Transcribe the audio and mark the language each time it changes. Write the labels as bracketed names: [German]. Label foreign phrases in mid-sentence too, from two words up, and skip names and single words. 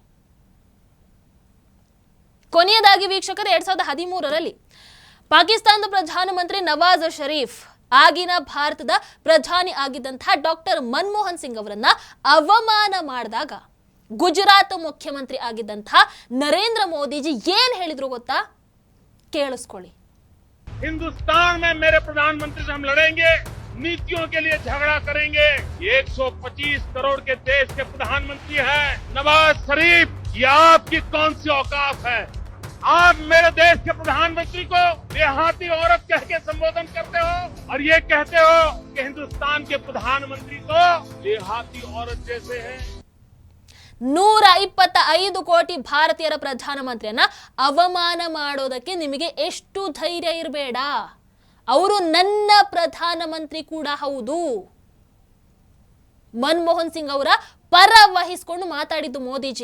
[Kannada] ಕೊನೆಯದಾಗಿ ವೀಕ್ಷಕರು, 2013ರಲ್ಲಿ ಪಾಕಿಸ್ತಾನದ ಪ್ರಧಾನಮಂತ್ರಿ ನವಾಜ್ ಶರೀಫ್ ಆಗಿನ ಭಾರತದ ಪ್ರಧಾನಿ ಆಗಿದ್ದಂತಹ ಡಾಕ್ಟರ್ ಮನಮೋಹನ್ ಸಿಂಗ್ ಅವರನ್ನ ಅವಮಾನ ಮಾಡಿದಾಗ ಗುಜರಾತ್ ಮುಖ್ಯಮಂತ್ರಿ ಆಗಿದ್ದಂತಹ ನರೇಂದ್ರ ಮೋದಿಜಿ ಏನ್ ಹೇಳಿದ್ರು ಗೊತ್ತಾ? ಕೇಳಿಸ್ಕೊಳ್ಳಿ. [Hindi] हिंदुस्तान में मेरे प्रधानमंत्री से हम लड़ेंगे, नीतियों के लिए झगड़ा करेंगे। 125 करोड़ के देश के प्रधानमंत्री हैं नवाज शरीफ, ये आपकी कौन सी औकात है? आप मेरे देश के प्रधानमंत्री को देहाती औरत कह के संबोधन करते हो और ये कहते हो कि हिंदुस्तान के प्रधानमंत्री तो देहाती औरत जैसे हैं। [Kannada] 125 ಕೋಟಿ ಭಾರತೀಯರ ಪ್ರಧಾನಮಂತ್ರಿಯನ್ನ ಅವಮಾನ ಮಾಡೋದಕ್ಕೆ ನಿಮಗೆ ಎಷ್ಟು ಧೈರ್ಯ ಇರಬೇಡ. ಅವರು ನನ್ನ ಪ್ರಧಾನಮಂತ್ರಿ ಕೂಡ ಹೌದು. ಮನಮೋಹನ್ ಸಿಂಗ್ ಅವರ ಪರ ವಹಿಸಿಕೊಂಡು ಮಾತಾಡಿದ್ದು ಮೋದಿಜಿ.